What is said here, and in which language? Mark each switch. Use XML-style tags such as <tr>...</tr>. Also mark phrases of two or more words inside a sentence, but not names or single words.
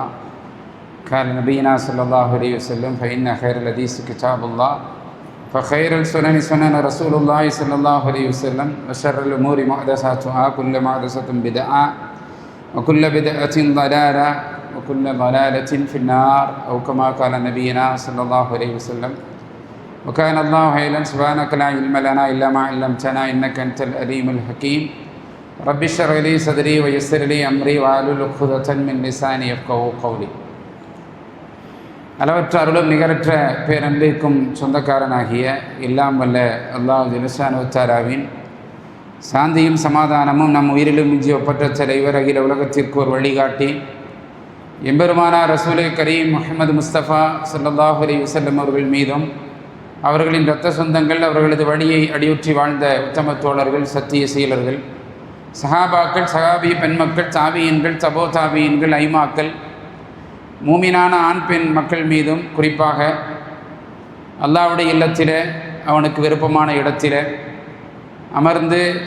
<ar>قال نبينا صلى الله عليه وسلم: فإن خير الحديث كتاب الله فخير السنن سنن رسول الله صلى الله عليه وسلم وشر الأمور محدثاتها كل محدثة بدعة وكل بدعة ضلالة وكل ضلالة في النار أو كما قال نبينا صلى الله عليه وسلم. وكان الله علما سبحانك لا علم لنا إلا ما علمتنا إنك أنت العليم الحكيم. رب اشرح لي صدري ويسر لي أمري واحلل عقدة من لساني يفقهوا قولي.</ar> <ta>அளவற்ற அருளும் நிகரற்ற பேரன்பிற்கும் சொந்தக்காரனாகிய எல்லாம் வல்ல அல்லாஹ்</ta> <ar>جل شأنه تعالى</ar> <ta>சாந்தியும் சமாதானமும் நம் உயிரிலும் மிஞ்சி ஒப்பற்ற தலைவர் அகில உலகத்திற்கு ஒரு வழிகாட்டி எம்பெருமானார் ரசூலே கரீம் முஹம்மது முஸ்தபா</ta> <ar>صلى الله عليه وسلم</ar> <ta>அவர்கள் மீதும் அவர்களின் இரத்த சொந்தங்கள் அவர்களது வழியை அடியொற்றி வாழ்ந்த உத்தம தோழர்கள் சத்திய சீலர்கள் சஹாபாக்கள் சஹாபி பெண்மக்கள் தாபியீன்கள் தபோ தாபியீன்கள் ஐமாக்கள் மூமினான ஆண் பெண் மக்கள் மீதும் குறிப்பாக அல்லாஹ்வுடைய இல்லத்திலே அவனுக்கு விருப்பமான இடத்திலே அமர்ந்து</ta>